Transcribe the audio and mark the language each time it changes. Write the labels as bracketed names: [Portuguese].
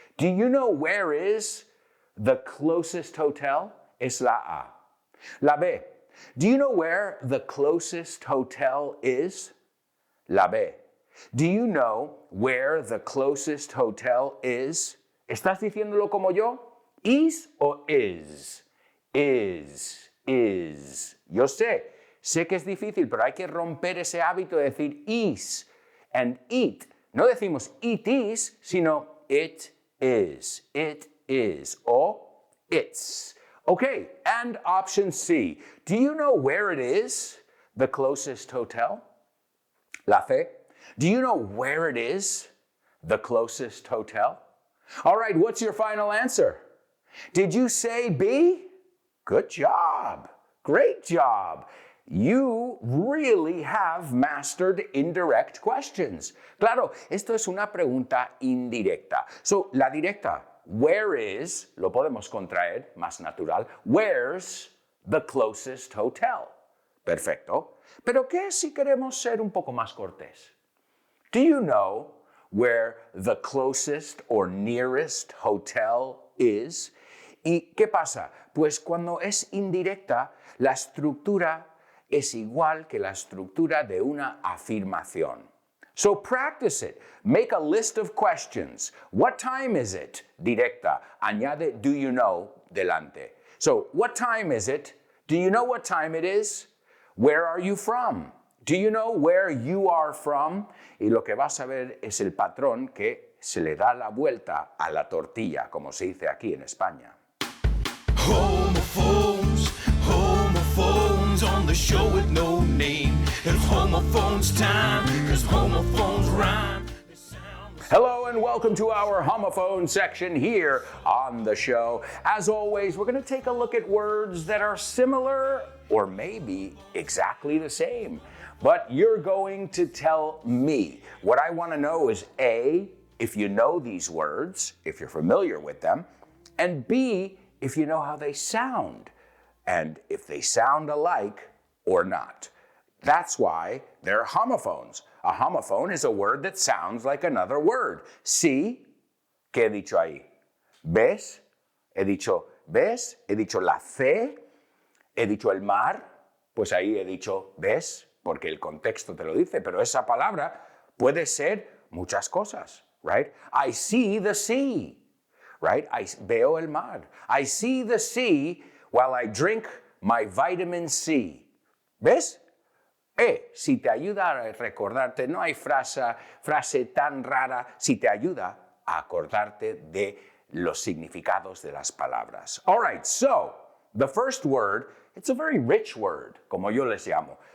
[English] Do you know where is the closest hotel? [Spanish] Es la A. [English] La B, do you know where the closest hotel is? La B. Do you know where the closest hotel is? [Spanish] ¿Estás diciéndolo como yo? Is o is? Is. Yo sé que es difícil, pero hay que romper ese hábito de decir [English] is and it. [Spanish] No decimos it is, sino it is. O It's. [English] Okay, and option C. Do you know where it is? The closest hotel? La fe? Do you know where it is? The closest hotel? All right, what's your final answer? Did you say B? Good job. Great job. You really have mastered indirect questions. [Spanish] Claro, esto es una pregunta indirecta. So, la directa, where is, lo podemos contraer, más natural, [English] where's the closest hotel? [Spanish] Perfecto. Pero ¿qué si queremos ser un poco más cortés? [English] Do you know where the closest or nearest hotel is? [Spanish] ¿Y qué pasa? Pues cuando es indirecta, la estructura es igual que la estructura de una afirmación. [English] So practice it. Make a list of questions. What time is it? [Spanish] Directa. Añade [English] do you know delante. So what time is it? Do you know what time it is? Where are you from? Do you know where you are from? [Spanish] Y lo que vas a ver es el patrón que se le da la vuelta a la tortilla, como se dice aquí en España. [English] Homophones, homophones on the show with no name. It's homophones time, 'cause homophones rhyme. Hello and welcome to our homophone section here on the show. As always, we're going to take a look at words that are similar or maybe exactly the same. But you're going to tell me. What I want to know is A, if you know these words, if you're familiar with them, and B, if you know how they sound, and if they sound alike or not. That's why they're homophones. A homophone is a word that sounds like another word. [Spanish] Sí, ¿qué he dicho ahí? ¿Ves? He dicho ¿ves? He dicho la fe. He dicho el mar. Pues ahí he dicho ¿ves? Porque el contexto te lo dice, pero esa palabra puede ser muchas cosas, right? [English] I see the sea, right? [Spanish] Veo el mar. [English] I see the sea while I drink my vitamin C. [Spanish] ¿Ves? Si te ayuda a recordarte, no hay frase tan rara, si te ayuda a acordarte de los significados de las palabras. [English] All right, so the first word, it's a very rich word, [Spanish] como yo les llamo.